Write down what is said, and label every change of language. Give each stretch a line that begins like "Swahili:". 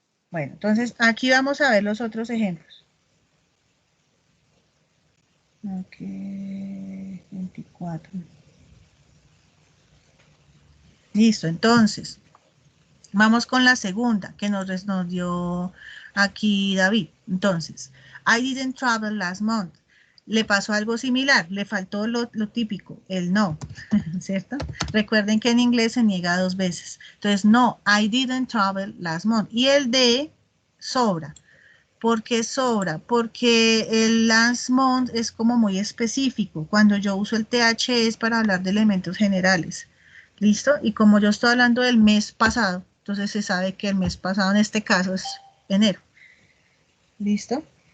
Spanish: Bueno, entonces aquí vamos a ver los otros ejemplos. Ok, 24. Listo, entonces, vamos con la segunda que nos dio aquí David.
English: Entonces, I didn't travel last month.
Spanish: Le pasó algo similar, le faltó lo típico, el no, ¿cierto? Recuerden que en inglés se niega 2 veces.
English: Entonces, no, I didn't travel last month.
Spanish: Y el de sobra. ¿Por qué sobra? Porque el last month es como muy específico. Cuando yo uso el TH es para hablar de elementos generales. ¿Listo? Y como yo estoy hablando del mes pasado, entonces se sabe que el mes pasado en este caso es enero. ¿Listo?